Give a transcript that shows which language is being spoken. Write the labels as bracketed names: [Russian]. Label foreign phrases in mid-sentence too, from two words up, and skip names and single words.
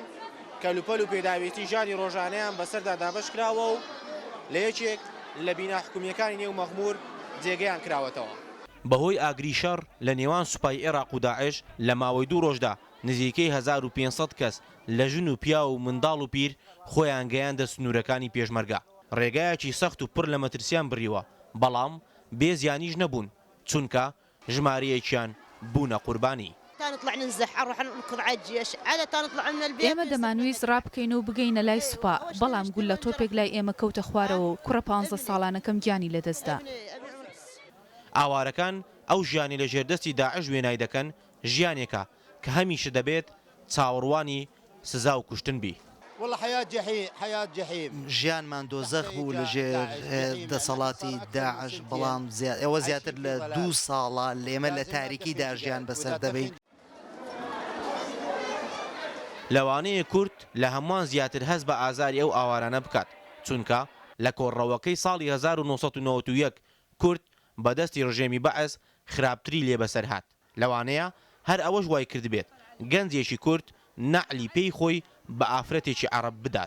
[Central Kurdish] کەلوپەل و پێداوێتی ژانی ڕۆژانەیان بەسەردا دابەش کراوە و لە یەکێک لە بینە حکوومیەکانی نێو مەخمور جێگەیان کراوەتەوە بەهۆی ئاگری شەڕ لە نێوان سوپای عێراق و داعش لە ماوەی 2 ڕۆژدا نزیکەی 1500 کەس لە ژن و پیا و منداڵ و پیر خۆیان گەیاندە سنوورەکانی پێشمەرگا ڕێگایەکی سەخت و پڕ لە مەترسیان بڕیوە بەڵام بێزیانیش نەبوون چونکە ژمارەیەکیان بوونە قوربانی [Arabic] نطلع ننزح نروح نركض على الجيش عادة نطلع من البيت [Central Kurdish] ئێمە دەمانویست ڕابکەین و بگەینە لای سوپا بەڵام گول لە تۆپێک لای ئێمە کەوتە خوارەوە و کوڕە 15 ساڵانەکەم گیانی لەدەستدا ئاوارەکان ئەو ژیانی لە ژێردەستی داعش وێنای دەکەن ژیانێکە کە هەمیشە دەبێت چاوەڕوانی سزا و کوشتن بی [Arabic] والله حياة جحيم [Central Kurdish] ژیانمان دۆزەخ بوو لەژێر دەسەڵاتی داعش بەڵام ئێوە زیاتر لە 2 ساڵە لێمە لە تاریکیدا ژیان بەسەر دەبین لەوانەیە کورد لە هەمووان زیاتر هەست بە ئازاری ئەو ئاوارانە بکات چونکە لە کۆڕەوەکەی ساڵی 1991 کورد بەدەستی ڕژێمی بەعەز خراپتری لێ بەسەر هات لەوانەیە هەر ئەوەش وای کرد بێت گەنجێکی کورد نەعلی پێی خۆی بە ئافرەتێکی عەرەب بدات